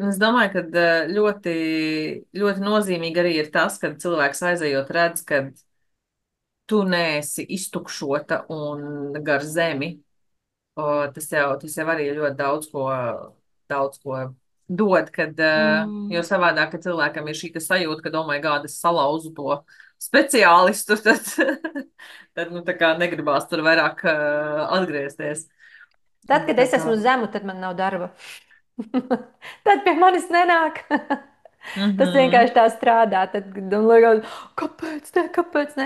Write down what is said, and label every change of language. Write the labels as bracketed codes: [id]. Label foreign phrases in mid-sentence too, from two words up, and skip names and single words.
[lv] Un es domāju, ka ļoti, ļoti nozīmīgi arī ir tas, ka cilvēks aizejot redz, ka tu neesi iztukšota un gar zemi. Tas jau arī ļoti daudz ko dod, jo Mm. savādāk, ka cilvēkam ir šī sajūta, ka, [en] oh, my God, [lv] es salauzu to speciālistu, tad nu, tā kā negribās tur vairāk atgriezties. Tad, kad Tā es kā, esmu zemu, tad man nav darba. Tad pie manis nenāk. Tas mhm, vienkārši tā strādā. Tad man liekas, kāpēc ne? Kāpēc ne?